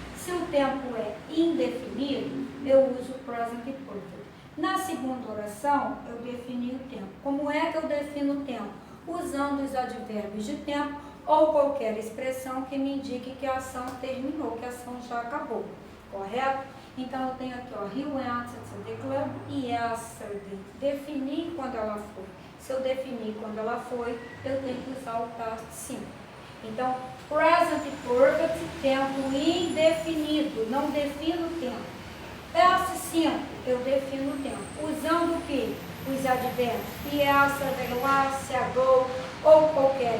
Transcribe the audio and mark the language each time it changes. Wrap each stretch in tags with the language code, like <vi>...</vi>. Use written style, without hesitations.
<pt>Se o tempo é indefinido, eu uso o Present Perfect. Na segunda oração, eu defini o tempo. Como é que eu defino o tempo? Usando os advérbios de tempo ou qualquer expressão que me indique que a ação terminou, que a ação já acabou. Correto? Então, eu tenho aqui, ó,</pt> <en>he went to the club yesterday.</en> <pt>Defini quando ela foi. Se eu definir quando ela foi, eu tenho que usar o past simple. Então, present perfect, tempo indefinido, não defino o tempo. Past simple, eu defino o tempo. Usando o quê? Os advérbios. Yesterday, last, ago, ou qualquer</pt>